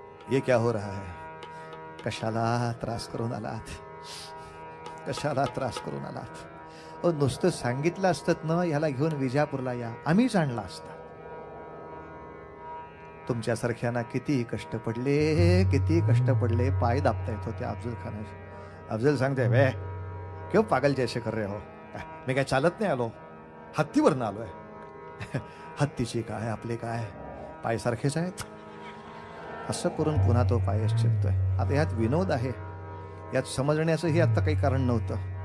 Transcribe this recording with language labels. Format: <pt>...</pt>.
<hi>ये क्या हो रहा है.</hi> <mr>कशाला त्रास करून आलात, कशाला त्रास करून आलात. नुसतं सांगितलं असतं ना ह्याला घेऊन विजापूरला या, आम्हीच आणला असता. तुमच्यासारख्याना किती कष्ट पडले, पाय दाबता येत होते अफजल खानाचे. अफजल सांगते,</mr> <hi>वे क्यों पागल जैसे कर रहे हो.</hi> <mr>मी काय चालत नाही आलो, हत्तीवरनं आलोय. हत्तीची काय आपले काय पाय सारखेच आहेत. असं करून पुन्हा तो पायच चिपतोय. आता यात विनोद आहे, यात समजण्याचंही आता काही कारण नव्हतं.</mr>